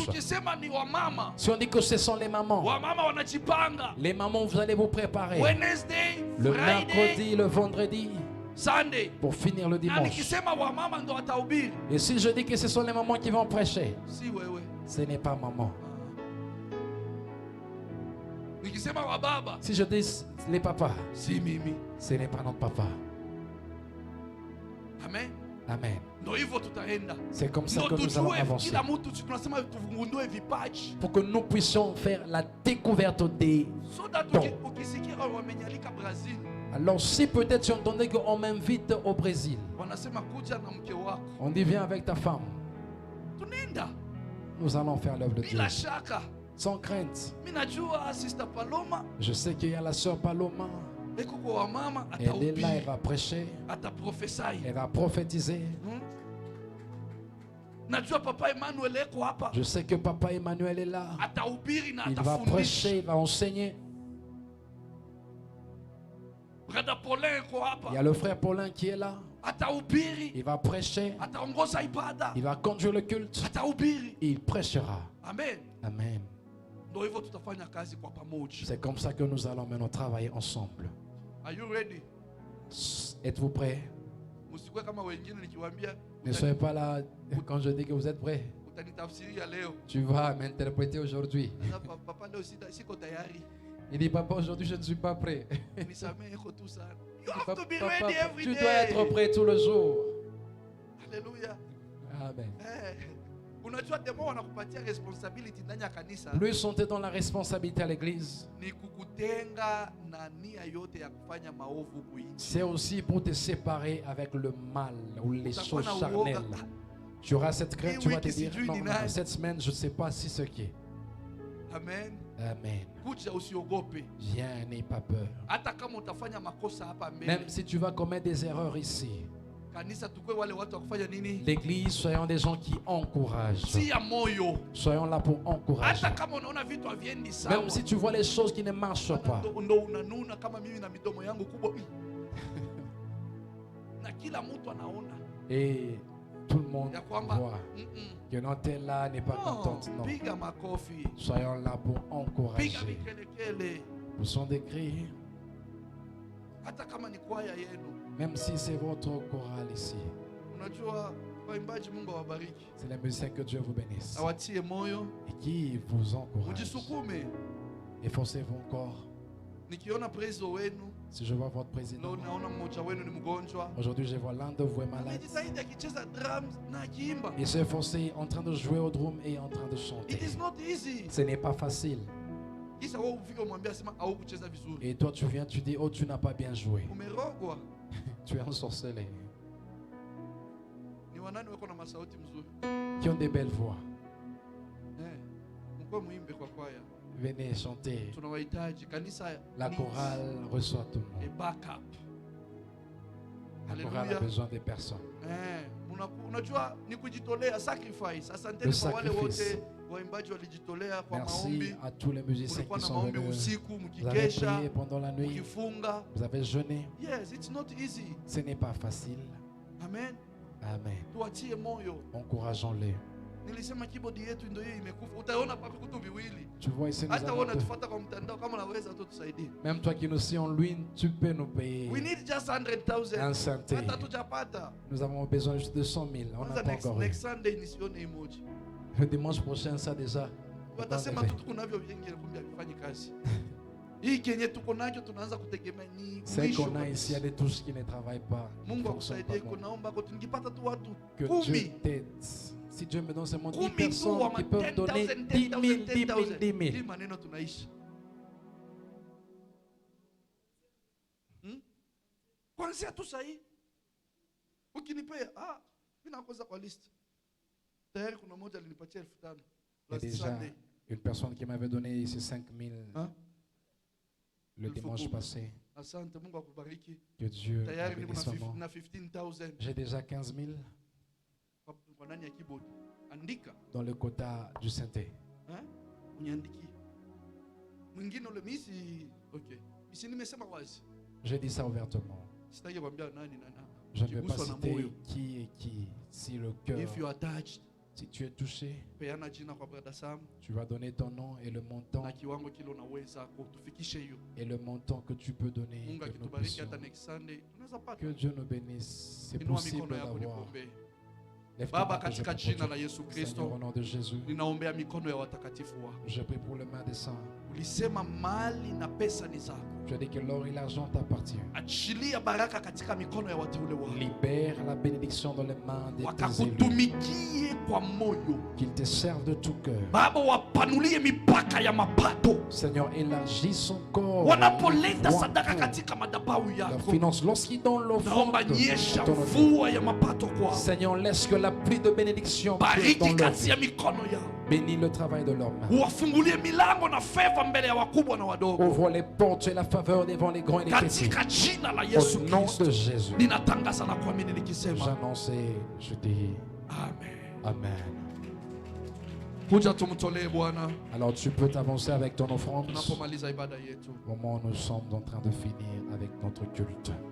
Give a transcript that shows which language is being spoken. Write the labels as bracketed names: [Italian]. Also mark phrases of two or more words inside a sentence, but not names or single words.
[Swahili] Tukisema ni wamama, [French] Si on dit que ce sont les mamans, [Swahili] wamama wanajipanga [French] les mamans vous allez vous préparer [Swahili] Wednesday, [French] le [Swahili] Friday, [French] mercredi, le vendredi [Swahili] Sunday. [French] pour finir le [Swahili] Na [French] dimanche. [Swahili] nikisema wamama ndo watahubiri, [French] Et si je dis que ce sont les mamans qui vont prêcher, [Swahili] si wewe. [French] ce n'est pas maman. [Swahili] Nikisema wababa, [French] Si je dis les papas, [Swahili] si mimi. [French] ce n'est pas notre papa. [Swahili] Amen. [French] Amen. [Swahili] Ndo hivyo tutaenda. [French] C'est comme ça [Swahili] Ndo [French] que nous allons [Swahili] tujue [French] avancer. [Swahili] kila mtu, tunasema tuvungundue vipaji. [French] Pour que nous puissions faire la découverte des... [English] So that [French] Bon. [Swahili] ukisikia wamenyalika Brazil, [French] Alors si peut-être tu entendais qu'on m'invite au Brésil, [Swahili] wanasema kuja na mke wako. [French] on dit viens avec ta femme, [Swahili] Tunaenda. [French] nous allons faire l'œuvre de Dieu. [Swahili] Bila shaka. [French] Sans crainte. [Swahili] Mimi najua Sister Paloma [French] Je sais qu'il y a la sœur Paloma, [Swahili] eko kwa wamama, [French] elle est là, elle [Swahili] atahubiri, [French] va prêcher, [Swahili] ataprofesai. [French] elle va prophétiser. [Swahili] Najua Papa Emmanuel eko hapa, [French] Je sais que papa Emmanuel est là, [Swahili] atahubiri na [French] il va [Swahili] atafundisha. [French] prêcher, il va enseigner. [Swahili] Brother Paulin eko [French] Il y [Swahili] hapa, [French] a le frère Paulin qui est là, [Swahili] atahubiri, [French] il va prêcher, [Swahili] ataongoza ibada, [French] il va conduire le culte, [Swahili] atahubiri. [French] il prêchera. [Swahili] Amen. [French] Amen. [Swahili] Ndio hivyo tutafanya kazi kwa pamoja. [French] C'est comme ça que nous allons maintenant travailler ensemble. [English] Are you ready? [French] Êtes-vous prêts? [Swahili] Msikwe kama wengine nikiwaambia [French] Ne soyez pas là quand je dis que vous êtes prêts. [Swahili] utanitafsiria leo. [French] Tu vas m'interpréter aujourd'hui. [Swahili] Sasa papa leo siko tayari. [French] Il dit, papa, aujourd'hui je ne suis pas prêt. [Swahili] Nisamehe iko tu sana. [English] You have [French] Papa, [English] to be ready every [French] tu [English] day. [French] dois être prêt tout le jour. [Swahili] Hallelujah. [French] Amen. [Swahili] Unajua demo wanakupatia responsibility ndani ya kanisa [French] Plus on est dans la responsabilité à l'église, [Swahili] ni kukutenga na nia yote ya kufanya maovu kuinchi. [French] c'est aussi pour te séparer avec le mal ou les [Swahili] Utakuwa [French] choses [Swahili] na uoga. [French] charnelles. Tu auras cette crainte, tu vas te [Swahili] wiki [French] dire, [Swahili] sijui [French] non, [Swahili] ni [French] non, [Swahili] nani. [French] cette semaine, je ne sais pas si ce qui est. [Swahili] Amen. [French] Amen. [Swahili] Kuja usiogope. [French] Viens, n'aie pas peur. [Swahili] Hata kama utafanya makosa hapa mbele. [French] Même si tu vas commettre des erreurs ici, [Swahili] Kanisa tukue wale watu wa kufanya nini? [French] l'église, soyons des gens qui encouragent. [Swahili] Tia moyo. [French] Soyons là pour encourager. [Swahili] Hata kama unaona vitu haviendi sawa. [French] Même si tu vois les choses qui ne marchent pas. [Swahili] Ndo unanuna kama mimi na midomo yangu kubwa. Na kila mtu anaona. [French] Et tout le monde [Swahili] Ya kwamba [French] voit que notre là n'est pas contente. Non. [Swahili] piga makofi. [French] Soyons là pour [Swahili] Piga [French] encourager. [Swahili] vikelekele. [French] Poussons des cris. [Swahili] Hata kama ni kwaya yenu. [French] Même si c'est votre chorale ici. [Swahili] Unajua waimbaji, Mungu awabariki. [French] C'est les musiciens, que Dieu vous bénisse. [Swahili] Awatie moyo. [French] Et qui vous encourage. [Swahili] Mjisukume. [French] Efforcez-vous encore. [Swahili] Nikiona prezo wenu, [French] Si je vois votre président. [Swahili] leo naona mmoja wenu ni mgonjwa. [French] Aujourd'hui, je vois l'un de vous est malade. [Swahili] Amejitahidi akicheza drums na akiimba. [French] Il s'est efforcé en train de jouer au drum et en train de chanter. [English] It is not easy. [French] Ce n'est pas facile. [Swahili] Kisha wewe ufike umwambia sema au kucheza vizuri. [French] Et toi, tu viens, tu dis, oh, tu n'as pas bien joué. [Swahili] Umerogwa. [French] Tu es ensorcelé. [Swahili] Ni wanani wako na masauti mzuri? [French] Qui ont des belles voix. [Swahili] Mko muimbe kwa kwaya. [French] Venez chanter. [Swahili] Tunawahitaji kanisa. [French] La [English] needs [French] chorale reçoit tout le [English] a [French] monde. [English] backup. [French] La chorale a [Swahili] Hallelujah. [French] besoin des personnes. [Swahili] Unajua ni kujitolea, sacrifice. Asanteni [French] Le [Swahili] kwa wale [French] sacrifice. [Swahili] wote waimbaji walijitolea kwa [French] Merci [Swahili] maombi. [French] à tous les musiciens [Swahili] Mulikuwa [French] qui [Swahili] na [French] sont [Swahili] maombi [French] venus. [Swahili] usiku, [French] Vous avez [Swahili] mkikesha, [French] prié pendant la nuit. [Swahili] mkifunga. [French] Vous avez jeûné. [English] Yes, it's not easy. [French] Ce n'est pas facile. [Swahili] Amen. [French] Amen. [Swahili] Tuachie moyo. [French] Encourageons-les. [Swahili] Nilisema keyboard yetu ndio hiyo imekufa. Utaona pa vitu viwili. [French] Tu vois ici, nous [Swahili] Hata [French] avons [Swahili] wewe [French] deux. [Swahili] unatufuata kwa mtandao, kama unaweza tu tusaidie. [French] Même toi qui nous suis en ligne, tu peux nous payer [English] We need just 100,000. [French] un centé. [Swahili] Hata tujapata. [French] Nous avons besoin juste de 100 000. On n'a [Swahili] Kwanza [French] pas encore eu. [English] next Sunday [Swahili] nisione emoji. [French] Le dimanche prochain, ça déjà. [Swahili] Watasema tu tuko navyo vingi kumbe havifanyi kazi. Hii kenye tuko nacho tunaanza kutegemea ni [French] C'est [Swahili] mwisho [French] qu'on a [Swahili] kabisa. [French] ici, il y a des touches qui ne travaillent pas. qui ne [Swahili] Mungu [French] fonctionnent pas [Swahili] akusaidie, [French] bon. [Swahili] kunaomba kwa tungipata tu watu [French] Que [Swahili] 10. [French] Dieu t'aide. Si Dieu me donne seulement 10 [Swahili] Kumi tu [French] personnes [Swahili] wa [French] qui peuvent donner [Swahili] 10,000, [French] 10 000, 10 000, 10 [Swahili] Hii [French] 000. [Swahili] maneno tunaisha. Kwanza tu sahi. Ukinipea, mimi nakoza kwa list. Tayari kuna mmoja alinipatia 5,000 [French] Il y a [English] last [French] déjà [English] Sunday. [French] une personne qui m'avait donné ici 5 000 Hein? le Il faut dimanche couper. passé. [Swahili] Asante, Mungu akubariki. [French] Que Dieu [Swahili] Tayari niko [French] bénisse maman. [Swahili] na 15,000 [French] J'ai déjà 15 000 [Swahili] kwa ndani ya keyboard. Andika, [French] dans le quota du synthé. [Swahili] uniandiki. Mwingine ule misi, okay. Misi nimesema wazi. [French] J'ai dit ça ouvertement. [Swahili] Sitaki kuambia nani na nani. [French] Je ne vais pas [Swahili] Ukiguswa na [French] citer [Swahili] moyo. [French] qui est qui. Si le cœur, [English] If you are touched, [French] si tu es touché, [Swahili] peana jina kwa brother Sam [French] tu vas donner ton nom et le montant [Swahili] na kiwango kile unaweza kutufikishe hiyo. [French] et le montant que tu peux donner. [Swahili] Mungu [French] Que nous [Swahili] akitubariki [French] puissions. [Swahili] hata [English] next Sunday [Swahili] tunaweza pata. [French] Que Dieu nous bénisse. C'est [Swahili] Inua [French] possible [Swahili] mikono yako [French] d'avoir. [Swahili] nikuombee. [French] Lève tes [Swahili] Baba, [French] mains que je [Swahili] katika [French] prie pour [Swahili] jina [French] Dieu. [Swahili] la Yesu [French] Seigneur, [Swahili] Kristo, [French] au nom de Jésus, [Swahili] ninaombea mikono ya watakatifu wako. [French] je prie pour les mains des saints. [Swahili] Ulisema mali na pesa ni zako. [French] Je dis que l'or et l'argent t'appartiennent. [Swahili] Achilia baraka katika mikono ya wateule wako. [French] Libère la bénédiction dans les mains de tes élus. [Swahili] Wakakutumikie kwa moyo. [French] Qu'ils te servent de tout cœur. [Swahili] Baba, wapanulie mipaka ya mapato. [French] Seigneur, élargis son corps. [Swahili] Wanapoleta [French] Vois [Swahili] sadaka [French] tout. [Swahili] katika madhabahu [French] La [Swahili] yako. [French] finance, lorsqu'ils donnent l'offrande, [Swahili] Naomba nyesha [French] ton nom. [Swahili] mvua ya mapato kwao. [French] Seigneur, laisse que la pluie de bénédiction coule [Swahili] Bariki [French] dans leur [Swahili] kazi [French] vie. [Swahili] ya mikono yao. [French] Bénis le travail de leurs mains. [Swahili] Uwafungulie milango na feva mbele ya wakubwa na wadogo. [French] Ouvre les portes et la faveur devant les grands et les petits. [Swahili] Katika jina la Yesu [French] Au nom [Swahili] Kristo. [French] de Jésus, [Swahili] Ninatangaza na kuamini nikisema [French] j'annonce et je dis [Swahili] amen. [French] Amen. [Swahili] Kuja tumtolee Bwana [French] Alors tu peux t'avancer avec ton offrande tunapomaliza ibada yetu. au moment où nous sommes en train de finir avec notre culte.